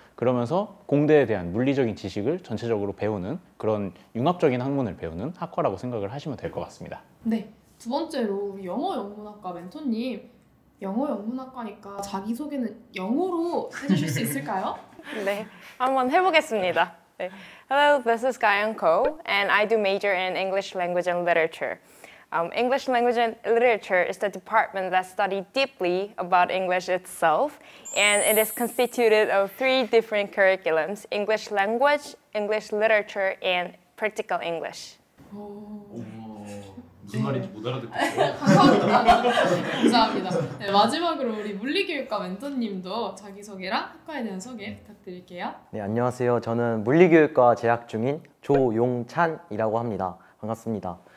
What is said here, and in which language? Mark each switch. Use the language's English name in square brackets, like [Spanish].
[Korean] 그러면서 공대에 대한 물리적인 지식을 전체적으로 배우는 그런 융합적인 학문을 배우는 학과라고 생각을 하시면 될 것 같습니다. 네, 두 번째로 우리 영어 영문학과 멘토님, 영어 영문학과니까 자기소개는 영어로 해주실 수 있을까요? 네, 한번 해보겠습니다. 네. [English] Hello, this is Kayan Ko, and I do major in English Language and Literature. English Language and Literature is the department that studies deeply about English itself, and it is constituted of 3 different curriculums: English Language, English Literature, and Practical English. [Korean] 무슨 말인지 못 알아듣겠어요. 감사합니다. 네, 마지막으로 우리 물리교육과 멘토님도 자기소개랑 학과에 대한 소개 부탁드릴게요. 네, 안녕하세요. 저는 물리교육과 재학 중인 조용찬이라고 합니다. 반갑습니다.